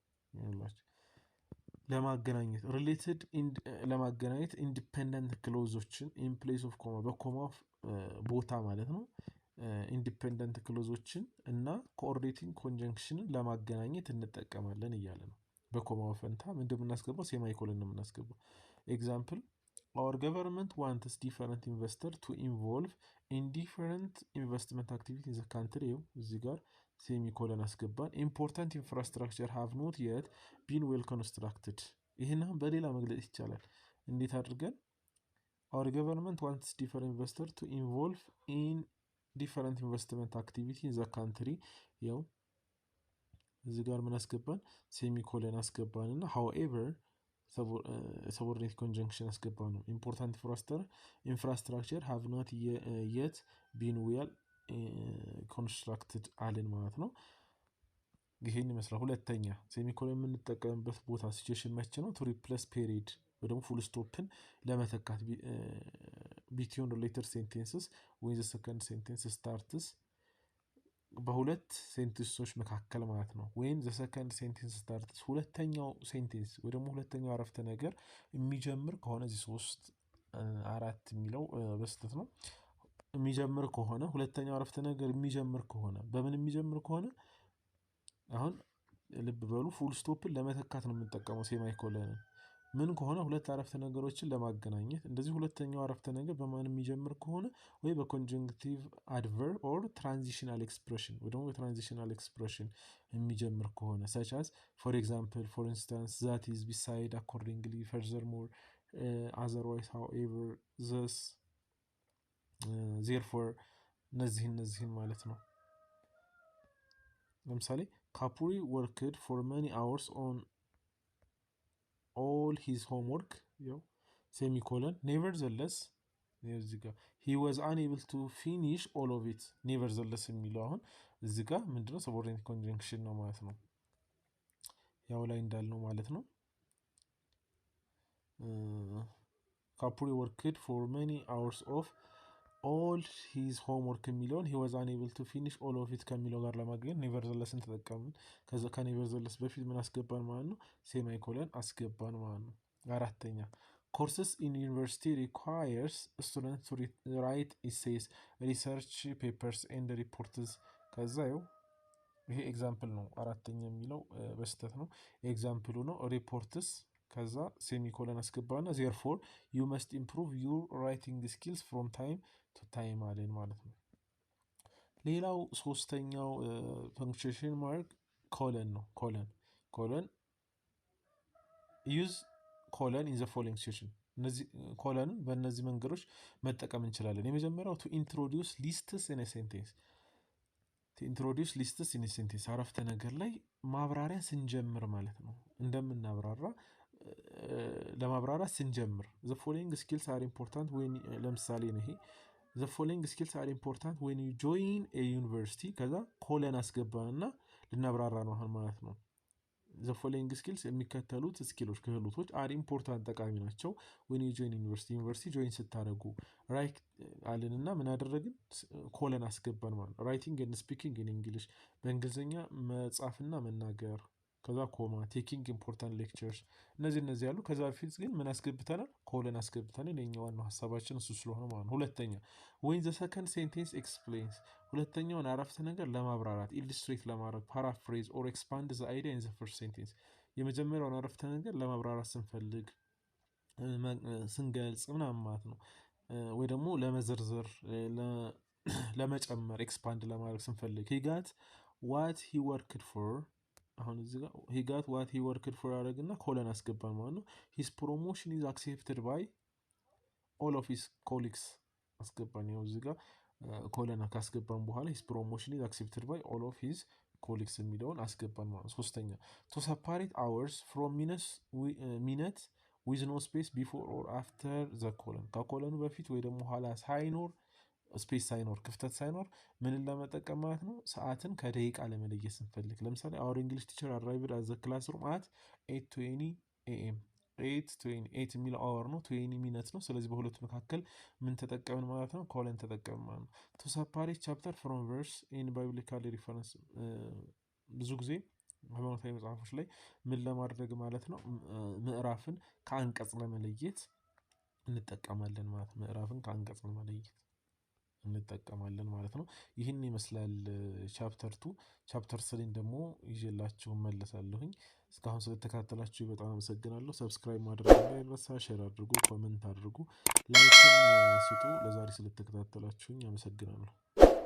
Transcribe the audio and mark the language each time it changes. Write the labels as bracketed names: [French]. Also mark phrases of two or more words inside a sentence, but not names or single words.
[Amharic] ለማገናኘት ሪሌትድ ለማገናኘት [English] independent clauses in place of comma [Amharic] በኮማ ቦታ ማለት ነው። [English] independent clauses [Amharic] እና [English] coordinating conjunction [Amharic] ለማገናኘት እንጠቀማለን እያለ ነው። በኮማ ፈንታ ምንድን የምናስገባው ሴማይኮለን ነው የምናስገባው። [English] ኤግዛምፕል our government wants different investors to involve in different investment activity in the country። [Amharic] እዚህ ጋር [English] ሴሚኮለን አስገባን። important infrastructure have not yet been well constructed። [Amharic] ይህን በሌላ መግለጽ ይቻላል። እንዴት አድርገን [English] our government wants different investors to involve in different investment activity in the country [Amharic] ያው እዚህ ጋር ምን አስገባን ሴሚኮለን አስገባን እና [English] however subordinate conjunction [Amharic] አስገባ ነው [English] important infrastructure have not yet been well constructed [Amharic] አለን ማለት ነው። ይሄን ይመስላል። ሁለተኛ ሴሚኮለን የምንጠቀምበት ቦታ ሲቹዌሽን መቼ ነው? [English] to replace period [Amharic] ወይ ደግሞ [English] full stopን ለመተካት between later sentences when the second sentence starts [Amharic] በሁለት ሴንቴንሶች መካከል ማለት ነው። [English] when the second sentence [Amharic] starts ሁለተኛው ሴንቴንስ ወይ ደግሞ ሁለተኛው አረፍተ ነገር የሚጀምር ከሆነ እዚህ 3 4 የሚለው በስተት ነው። የሚጀምር ከሆነ ሁለተኛው አረፍተ ነገር የሚጀምር ከሆነ በምን የሚጀምር ከሆነ አሁን ልብ በሉ [English] full stop [Amharic] ለመተካት ነው የምንጠቀመው ሴማይኮለንን። ምን ከሆነ ሁለት አረፍተ ነገሮችን ለማገናኘት እንደዚህ ሁለተኛው አረፍተ ነገር በማን የሚጀምር ከሆነ ወይ [English] conjunctive adverb or transitional expression [Amharic] ወይ ደግሞ [English] transitional expression [Amharic] የሚጀምር ከሆነ [English] such as for example for instance that is beside accordingly furthermore otherwise however thus therefore [Amharic] እነዚህን ማለት ነው። [English] ለምሳሌ ካፑሪ worked for many hours on all his homework semicolon nevertheless he was unable to finish all of it nevertheless [Amharic] የሚለው አሁን እዚህ ጋር ምንድነው [English] subordinate conjunction [Amharic] ነው ማለት ነው። ያው ላይ እንዳልነው ማለት ነው። [English] ካፑሪ worked for many hours of all his homework የሚለውን he was unable to finish all of it [Amharic] ከሚለው ጋር ለማግኘት [English] nevertheless [Amharic] ተጠቀምን። ከዛ [English] ከnevertheless [Amharic] በፊት ምን አስገባን ማለት ነው? ሴማይኮለን አስገባን ማለት ነው። አራተኛ [English] courses in university requires students to write essays, research papers and reports [Amharic] ከዛ ይሄ ኤግዛምፕል ነው። አራተኛ የሚለው በስተት ነው። ኤግዛምፕሉ ነው reports ከዛ ሴሚኮለን አስገባና [English] therefore you must improve your writing skills from time to time [Amharic] አለን ማለት ነው። ሌላው ሶስተኛው [English] punctuation mark [Amharic] ኮለን ነው። ኮለን [English] use colon in the following situation [Amharic] እነዚህ ኮለንን በእነዚህ መንገዶች መጠቀም እንችላለን። የመጀመሪያው [English] to introduce lists in a sentence [Amharic] አረፍተ ነገር ላይ ማብራሪያ ስንጀምር ማለት ነው። እንደምናብራራ ለማብራራት ስንጀምር [English] the following skills are important when [Amharic] ለምሳሌ ነው ይሄ [English] the following skills are important when you join a university [Amharic] ከዛ ኮለን አስገባንና ልናብራራ ነው አሁን ማለት ነው። [English] the following [Amharic] skills የሚከተሉት ስኪሎች ክህሎቶች [English] are important [Amharic] ጠቃሚ ናቸው [English] when you join university [Amharic] join ስታደርጉ ራይት አለንና ምን አደረግን ኮለን አስገባን ማለት ነው። [English] writing and speaking in English [Amharic] በእንግሊዘኛ መጻፍና መናገር ከዛ ኮማ [English] taking important lectures [Amharic] እነዚህ ያሉ ከዛ በፊት ግን ምን አስገብተናል ኮለን አስገብተናል። የኛው ዋናው ሐሳባችን እሱ ስለሆነ ማለት ነው። ሁለተኛ [English] when the second sentence explains [Amharic] ሁለተኛውን አረፍተ ነገር ለማብራራት illustrate ለማድረግ [English] paraphrase or expand the idea in the first sentence [Amharic] የመጀመሪያውን አረፍተ ነገር ለማብራራት ስንፈልግ ስንገልጽ ምናምን ማለት ነው። ወይ ደግሞ ለመዘርዘር ለመጨመር expand ለማድረግ ስንፈልግ [English] he got what he worked for [Amharic] አሁን እዚህ ጋር [English] he got what he worked for [Amharic] አደረግና ኮለን አስገባን ማለት ነው። [English] his promotion is accepted by all of his colleagues [Amharic] አስገባን። ያው እዚህ ጋር ኮለን ካስገባን በኋላ [English] his promotion is accepted by all of his colleagues [Amharic] የሚለውን አስገባን ማለት ነው። ሶስተኛ [English] to separate hours from minutes with no space before or after the colon [Amharic] ከኮለኑ በፊት ወይ ደግሞ ኋላ ሳይኖር ስፔስ ሳይኖር ክፍተት ሳይኖር ምንን ለመጠቀም ማለት ነው ሰዓትን ከደቂቃ ለመለየት ስንፈልግ ለምሳሌ [English] our English teacher arrived at the classroom [Amharic] at 8:20 am 8:28 የሚለው hour ነው 20 minutes ነው። ስለዚህ በሁለቱ መካከል ምን ተጠቀምን ማለት ነው ኮለን ተጠቀምን ማለት ነው። [English] to separate chapter from verse in biblical reference [Amharic] ብዙ ጊዜ ሃይማኖታዊ መጽሐፎች ላይ ምን ለማድረግ ማለት ነው ምዕራፍን ከአንቀጽ ለመለየት እንጠቀማለን ማለት ነው። ምዕራፍን ከአንቀጽ ለመለየት እንጠቀማለን ማለት ነው። ይህን ይመስላል ቻፕተር 2 ቻፕተር 3 ደግሞ ይዤላችሁ መለሳለሁኝ። እስካሁን ስለተከታተላችሁ በጣም አመሰግናለሁ። ሰብስክራይብ ማድረግ እንዳይረሳ፣ ሼር አድርጉ፣ ኮሜንት አድርጉ፣ ላይክ ስጡ። ለዛሬ ስለተከታተላችሁኝ አመሰግናለሁ።